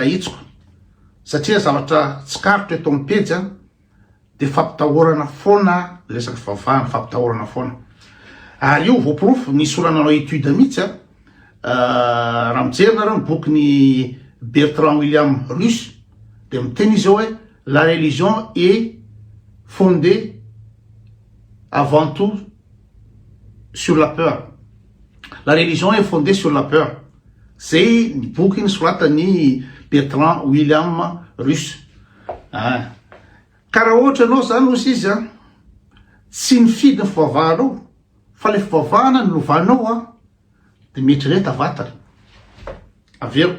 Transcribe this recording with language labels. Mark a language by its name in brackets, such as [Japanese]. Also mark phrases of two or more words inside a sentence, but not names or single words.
[Malagasy] hitsiko satria zavatra tsy karotra eto amin'ny pejy de fampitahorana foana resaky vavahana fampitahorana foana ary io voaporofo nisy orananao étude mihitsy raha mijery nareo ny bokyny Bertrand William Russe de miteny izy hoe [French] la religion est fondée avant tout sur la peur. La religion est fondée sur la peur. [Malagasy] C'est ny boky nisoratany Bertrand William Russe. Karaha ohatra anao zany ozy izy tsy nifidy ny fivavahanao fa le fivavahana ny lovanao de mietrereta vatana. Averiko.